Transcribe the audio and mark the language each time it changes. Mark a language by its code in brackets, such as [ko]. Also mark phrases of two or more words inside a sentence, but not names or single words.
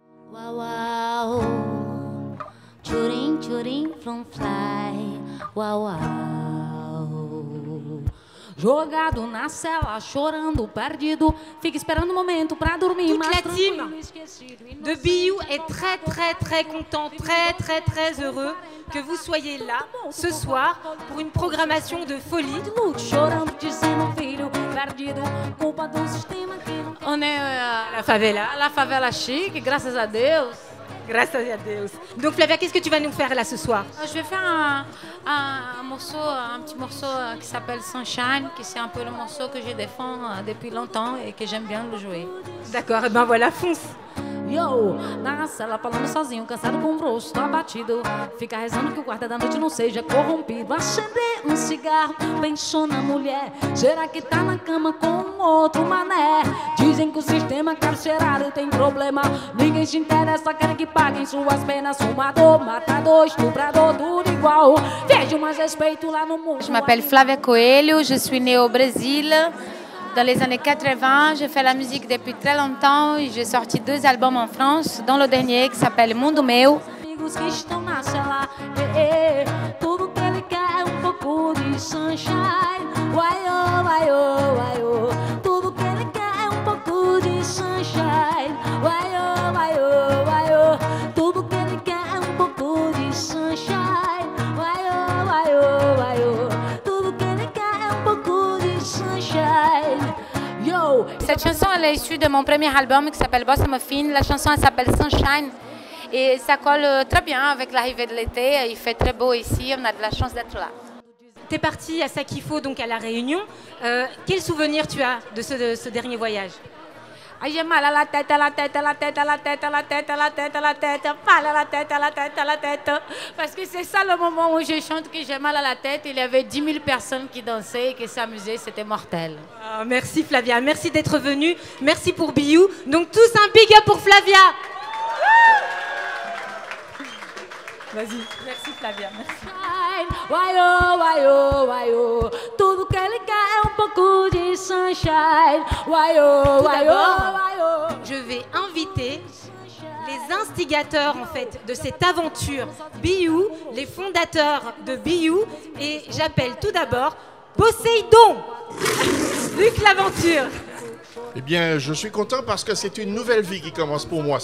[pt] Wow, wow, churim, churim, from fly, wow, wow. Jogado na cela, chorando, perdido, fica esperando o momento pra dormir. [fr] Toute la team de BU est très content, très heureux que vous soyez là ce soir pour une programmation de folie. On est à la favela chic, [pt] graças a Deus. [fr] Grâce à Deus. Donc Flavia, qu'est-ce que tu vas nous faire là ce soir? Je vais faire un petit morceau qui s'appelle Sunshine, qui c'est un peu le morceau que je défends depuis longtemps et que j'aime bien le jouer. D'accord, et ben voilà, fonce. [pt] Yo, na cela falando sozinho, cansado com o rosto abatido. Fica rezando que o guarda da noite não seja corrompido. Acender um cigarro, pensou na mulher. Será que tá na cama com outro mané? Dizem que o sistema carcerário tem problema. Ninguém se interessa, querem que paguem suas penas. Fumador, matador, estuprador, tudo igual. Vejo mais respeito lá no mundo. [fr] Je m'appelle Flavia Coelho, je suis née au Brésil. Dans les années 80, j'ai fait la musique depuis très longtemps et j'ai sorti 2 albums en France, dont le dernier qui s'appelle Mundo Meu. [pt] Amigos que estão na cela, tudo que ele quer é pouco de sunshine. Vai oh, vai oh, vai oh. Tudo que ele quer é pouco de sunshine. Vai oh, vai oh, vai oh. Tudo que ele quer é pouco de sunshine. Vai oh, vai oh, vai oh. Tudo que ele quer é pouco de sunshine. Yo. [fr] Cette chanson, elle est issue de mon premier album qui s'appelle Bossa Muffin. La chanson, elle s'appelle Sunshine et ça colle très bien avec l'arrivée de l'été. Il fait très beau ici, on a de la chance d'être là. Tu es partie à Sakifo, donc à La Réunion. Quel souvenir tu as de ce dernier voyage? Aí j'ai mal à la tête, à la tête, à la tête, à la tête, à la tête, à la tête, à la tête, mal à la tête, à la tête, à la tête. Parce que c'est ça le moment où je chante que j'ai mal à la tête. Il y avait 10 000 personnes qui dansaient et qui s'amusaient, c'était mortel. Oh, merci Flavia, merci d'être venue, merci pour BU. Donc tous un [en] big up [fr] pour Flavia. Vas-y, merci Flavia, merci. [pt] Vai oh, vai oh, vai oh. Tudo que ele quer é pouco de sunshine. Vai oh, vai oh, vai oh. [fr] Je vais inviter les instigateurs en fait de cette aventure BU, les fondateurs de BU, et j'appelle tout d'abord Poséidon. Luc L'Aventure. Eh bien, je suis content parce que c'est une nouvelle vie qui commence pour moi.